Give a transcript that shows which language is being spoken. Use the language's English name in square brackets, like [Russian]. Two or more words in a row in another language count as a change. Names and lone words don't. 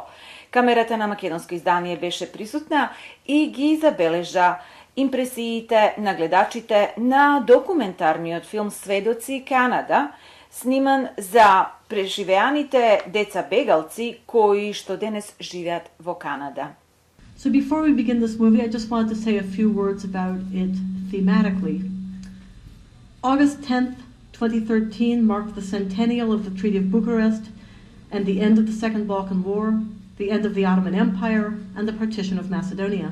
[Macedonian] Камерата на македонско издание беше присутна и ги забележа импресиите на гледачите на документарниот филм Сведоци Канада, сниман за преживеаните деца бегалци кои што денес живеат во Канада. [English] So before we begin this movie, I just wanted to say a few words about it thematically. August 10th, 2013 marked the centennial of the Treaty of Bucharest and the end of the Second Balkan War, the end of the Ottoman Empire, and the partition of Macedonia.